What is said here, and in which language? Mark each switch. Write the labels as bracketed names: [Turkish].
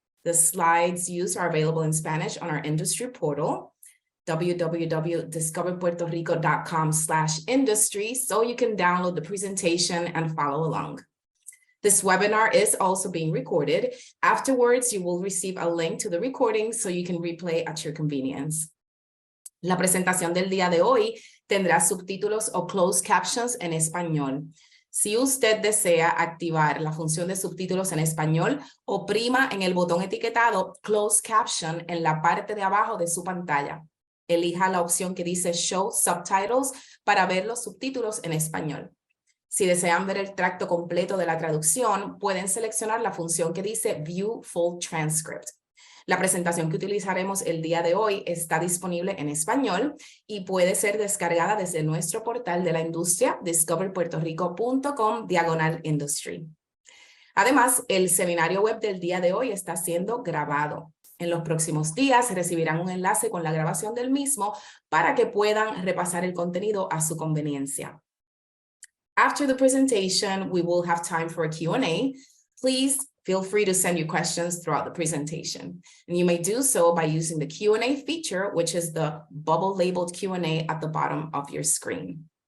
[English] The slides used are available in Spanish on our industry portal, www.discoverpuertorico.com/industry, so you can download the presentation and follow along. This webinar is also being recorded. Afterwards, you will receive a link to the recording so you can replay at your convenience. [Spanish] La presentación del día de hoy tendrá subtítulos o closed captions en español. Si usted desea activar la función de subtítulos en español, oprima en el botón etiquetado Closed Caption en la parte de abajo de su pantalla. Elija la opción que dice Show Subtitles para ver los subtítulos en español. Si desean ver el tracto completo de la traducción, pueden seleccionar la función que dice View Full Transcript. La presentación que utilizaremos el día de hoy está disponible en español y puede ser descargada desde nuestro portal de la industria, discoverpuertorico.com/industry. Además, el seminario web del día de hoy está siendo grabado. En los próximos días recibirán un enlace con la grabación del mismo para que puedan repasar el contenido a su conveniencia. [English] After the presentation, we will have time for a Q&A. Please feel free to send your questions throughout the presentation. And you may do so by using the Q&A feature, which is the bubble labeled Q&A at the bottom of your screen.